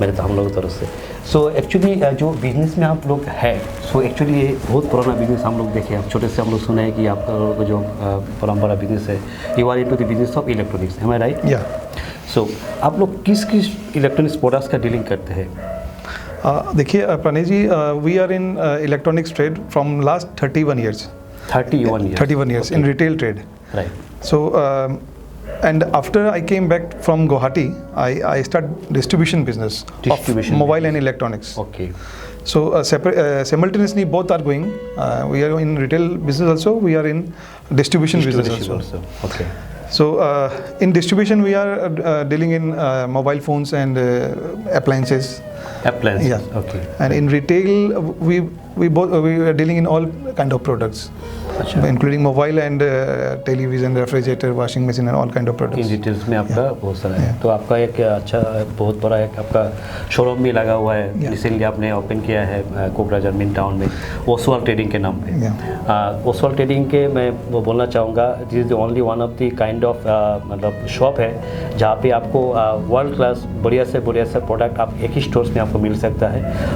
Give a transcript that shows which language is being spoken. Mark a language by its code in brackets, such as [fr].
[hi] मेरे तो हम लोगों की तरफ से। सो एक्चुअली जो बिजनेस में आप लोग है, सो एक्चुअली ये बहुत पुराना बिजनेस हम लोग देखे, आप छोटे से हम लोग सुने हैं कि आपका लोगों का जो परंपरा बिजनेस है, [en] You are into the business of electronics, am I right? Yeah. [hi] सो आप लोग किस किस इलेक्ट्रॉनिक्स प्रोडक्ट्स का डीलिंग करते हैं? देखिए [en] Pranay ji, we are in electronics trade from last 31 years. 31 years in retail trade. Right. So and after I came back from Guwahati, I started distribution business of mobile and electronics. Okay. So simultaneously both are going. We are in retail business also. We are in distribution business also. Okay. So in distribution we are dealing in mobile phones and appliances. Yeah. Okay. And in retail we are dealing in all kind of products. [hi] अच्छा, [en] including mobile and television, refrigerator, washing machine and all kind of products. [hi] In details में आपका बहुत सारा है। तो आपका एक अच्छा बहुत बड़ा एक आपका शोरूम भी लगा हुआ है, रिसेंटली आपने ओपन किया है कोकराझार मेन टाउन में, ओसवाल ट्रेडिंग के नाम पे। ओसवाल ट्रेडिंग के मैं वो बोलना चाहूँगा, [en] this is the only one of the kind of [hi] मतलब शॉप है जहाँ पे आपको वर्ल्ड क्लास बढ़िया से प्रोडक्ट आप एक ही स्टोर्स में आपको मिल सकता है।